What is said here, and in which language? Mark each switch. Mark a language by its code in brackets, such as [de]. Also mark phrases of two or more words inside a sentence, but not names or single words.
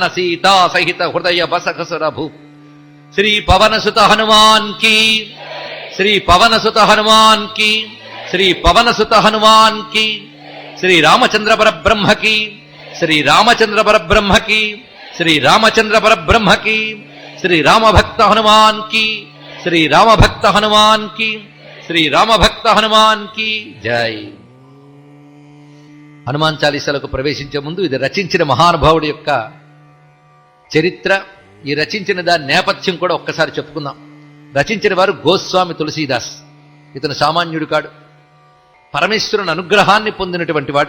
[hi] सीता सहित हृदय बसख सुरभु श्री पवन सुत हनुमान की श्री पवन सुत हनुमान की श्री पवन सुत हनुमान की श्री रामचंद्र परब्रह्म की श्री रामचंद्र परब्रह्म की श्री रामचंद्र परब्रह्म की श्री राम भक्त हनुमान की श्री राम भक्त हनुमान की श्री राम भक्त हनुमान की जय. [te] హనుమాన్ చాలీసాలకు ప్రవేశించే ముందు ఇది రచించిన మహానుభావుడి యొక్క చరిత్ర, ఈ రచించిన దాని నేపథ్యం కూడా ఒక్కసారి చెప్పుకుందాం. రచించిన వారు గోస్వామి తులసీదాస్. ఇతను సామాన్యుడు కాడు, పరమేశ్వరుని అనుగ్రహాన్ని పొందినటువంటి వాడు.